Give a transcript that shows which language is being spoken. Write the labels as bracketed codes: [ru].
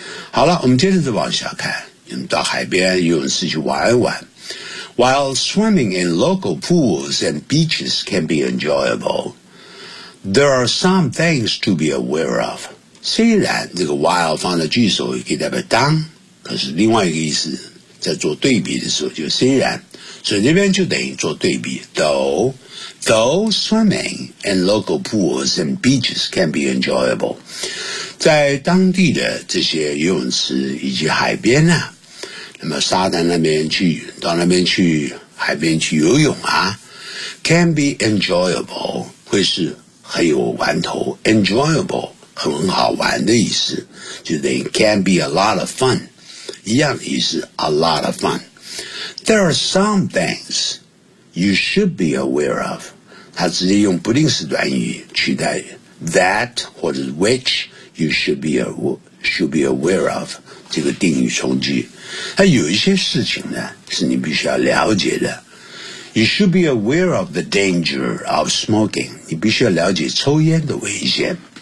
[zh] 好了，我们接着再往下看，你们到海边游泳池去玩一玩。 [en] While swimming in local pools and beaches can be enjoyable, there are some things to be aware of. [zh] 虽然这个 while 放在句首可以代表当，可是另外一个意思在做对比的时候就虽然。所以这边就等于做对比 [en] though swimming in local pools and beaches can be enjoyable [zh] 在当地的这些游泳池以及海边呢那么沙滩那边去，到那边去海边去游泳啊 ， [en] can be enjoyable， [zh] 会是很有玩头 ，enjoyable 很好玩的意思，就等于 [en] can be a lot of fun， [zh] 一样的意思 ， [en] a lot of fun。 There are some things you should be aware of， [zh] 它直接用不定式短语取代 [en] that [zh] 或者 [en] which you should be aware of。 [zh] 这个定语从句，它有一些事情呢是你必须要了解的。 [en] You should be aware of the danger of smoking. [zh] 你必须要了解抽烟的危险。